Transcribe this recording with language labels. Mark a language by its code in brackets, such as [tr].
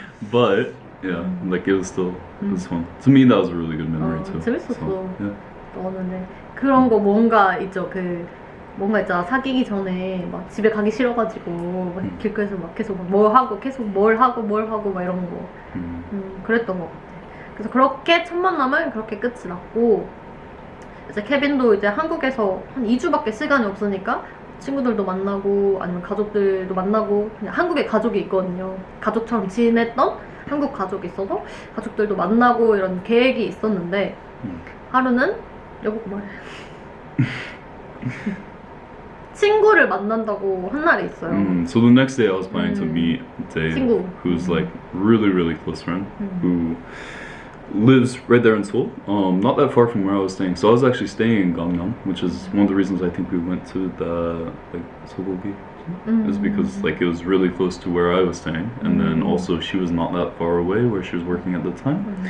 [en] but yeah, like it was still it was fun. To me, that was a really good memory too. [ko] 재밌었어. [en] So, yeah. [ko] 너는 그런 거 뭔가 있죠. 뭔가 있잖아. 사귀기 전에 막 집에 가기 싫어가지고 막 길거리에서 막 계속 뭘 하고 계속 뭘 하고 막 이런 거. 그랬던 것 같아. 그래서 그렇게 첫 만남은 그렇게 끝이 났고 이제 케빈도 이제 한국에서 한 2주밖에 시간이 없으니까 친구들도 만나고 아니면 가족들도 만나고 그냥 한국에 가족이 있거든요. 가족처럼 지냈던 한국 가족이 있어서 가족들도 만나고 이런 계획이 있었는데 하루는 여보고 말해 친구를 만난다고 한 날이 있어요. [en] So the next day I was planning to meet Dave, [ko] 친구. [en] who's like really close friend, who lives right there in Seoul, not that far from where I was staying. So I was actually staying in Gangnam, which is one of the reasons I think we went to the like Sogogi, is because like it was really close to where I was staying, and then also she was not that far away where she was working at the time.